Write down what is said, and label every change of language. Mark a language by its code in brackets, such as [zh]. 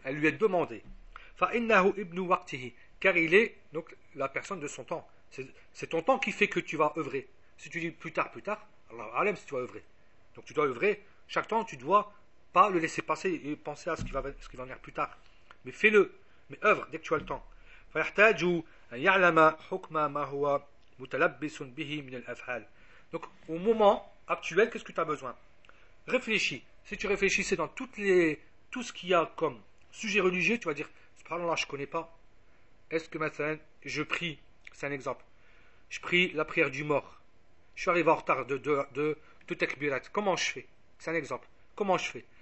[fr] Elle lui est demandée. [ar] فإنه ابن وقته. [fr] Car il est donc la personne de son temps. C'est ton temps qui fait que tu vas œuvrer. Si tu dis plus tard, [ar] Allah alem [fr] si tu vas œuvrer. Donc tu dois œuvrer. Chaque temps, tu ne dois pas le laisser passer et penser à ce qui va venir plus tard. Mais fais-le. Mais œuvre dès que tu as le temps. [ar] فيحتاج أن يعلم حكم ما هو متلبس به من الأفعال. [fr] Donc au moment actuel, qu'est-ce que tu as besoin? Réfléchis. Si tu réfléchissais dans tout ce qu'il y a comme sujet religieux, tu vas dire, subhanallah, je ne connais pas. Est-ce que maintenant, je prie, c'est un exemple, je prie la prière du mort. Je suis arrivé en retard de takbirat. Comment je fais? C'est un exemple. Comment je fais?